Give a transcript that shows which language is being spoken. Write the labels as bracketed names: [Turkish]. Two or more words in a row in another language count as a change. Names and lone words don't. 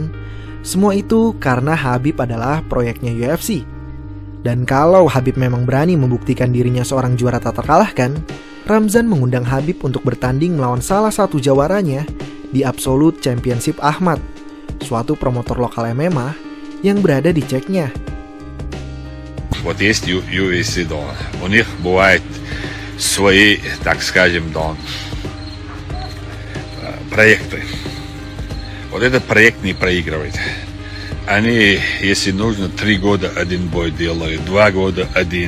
[Indonesian] Semua itu karena Khabib adalah proyeknya UFC. Dan kalau Khabib memang berani membuktikan dirinya seorang juara tak terkalahkan, Ramzan mengundang Khabib untuk bertanding melawan salah satu jawaranya di Absolute Championship Ahmad, suatu promotor lokal MMA yang berada di Ceknya. [Russian] Вот есть UFC, да, у них бывает свои, так скажем, да, проекты. Вот этот проект не проигрывает. Они, если нужно, 3 года один бой делают, 2 года один.